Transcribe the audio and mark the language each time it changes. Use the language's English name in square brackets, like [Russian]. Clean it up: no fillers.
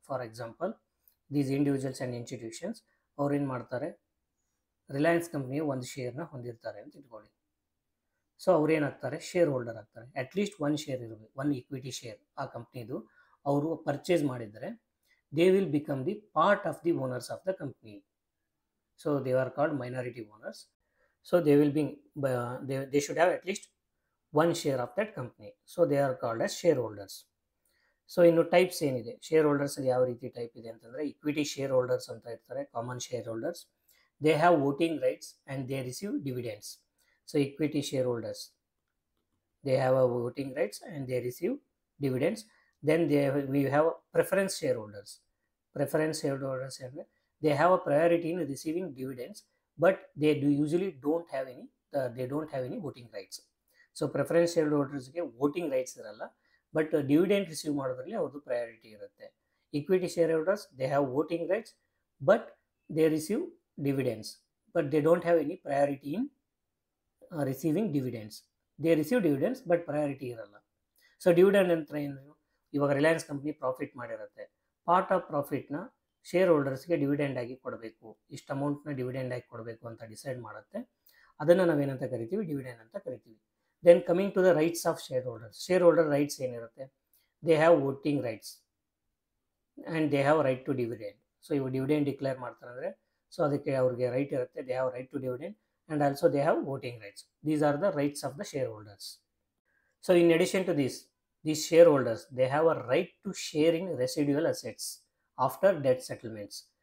[English] for example these individuals and institutions [Kannada] ಅವ್ರು ಏನು ಮಾಡ್ತಾರೆ, ರಿಲಯನ್ಸ್ ಕಂಪ್ನಿಯ ಒಂದು ಶೇರ್ನ ಹೊಂದಿರ್ತಾರೆ ಅಂತ ಇಟ್ಕೊಳ್ಳಿ. ಸೊ ಅವ್ರೇನಾಗ್ತಾರೆ, ಶೇರ್ ಹೋಲ್ಡರ್ ಆಗ್ತಾರೆ. [English] at least one share [Kannada] ಇರಬೇಕು, [English] one equity share [Kannada] ಆ ಕಂಪ್ನಿದು ಅವರು [English] purchase [Kannada] ಮಾಡಿದರೆ [English] They will become the part of the owners of the company. So they are called minority owners. So they will be they should have at least one share of that company. So they are called as shareholders. [Kannada] So ಇನ್ನು types ಏನಿದೆ, share ಹೋಲ್ಡರ್ಸಲ್ಲಿ ಯಾವ ರೀತಿ type ಇದೆ ಅಂತಂದರೆ, equity share holders ಅಂತ ಇರ್ತಾರೆ, common share holders. [English] They have voting rights and they receive dividends. So equity shareholders they have a voting rights and they receive dividends. Then we have preference shareholders. Preference shareholders [Kannada] ಅಂದರೆ [English] they have a priority in receiving dividends, but they usually don't have any voting rights. So preference shareholdersಗೆ voting rights [Kannada] ಇರಲ್ಲ, but dividend receive ಮಾಡೋದ್ರಲ್ಲಿ ಅವ್ರದ್ದು priority ಇರುತ್ತೆ. [English] Equity shareholders they have voting rights but they receive dividends, but they don't have any priority in receiving dividends. They receive dividends but priority [Kannada] ಇರಲ್ಲ. So dividend ಅಂತ ಏನು, ಇವಾಗ Reliance company profit ಮಾಡಿರುತ್ತೆ, [English] part of ಪ್ರಾಫಿಟ್ನ [Kannada] share ಹೋಲ್ಡರ್ಸ್ಗೆ dividend ಆಗಿ ಕೊಡಬೇಕು, ಇಷ್ಟು ಅಮೌಂಟ್ನ dividend ಆಗಿ ಕೊಡಬೇಕು ಅಂತ ಡಿಸೈಡ್ ಮಾಡುತ್ತೆ. ಅದನ್ನು ನಾವೇನಂತ ಕರಿತೀವಿ, ಡಿವಿಡೆಂಡ್ ಅಂತ ಕರಿತೀವಿ. [English] Then coming to the rights of shareholders. Shareholder rights [Kannada] ಏನಿರುತ್ತೆ, [English] They have voting rights and they have right to dividend. [Kannada] So ಇವು ಡಿವಿಡೆಂಡ್ ಡಿಕ್ಲೇರ್ ಮಾಡ್ತಾರೆ ಅಂದರೆ, ಸೊ ಅದಕ್ಕೆ ಅವ್ರಿಗೆ ರೈಟ್ ಇರುತ್ತೆ, [English] They have right to dividend and also they have voting rights. These are the rights of the shareholders. So in addition to these shareholders they have a right to share in residual assets after debt settlements.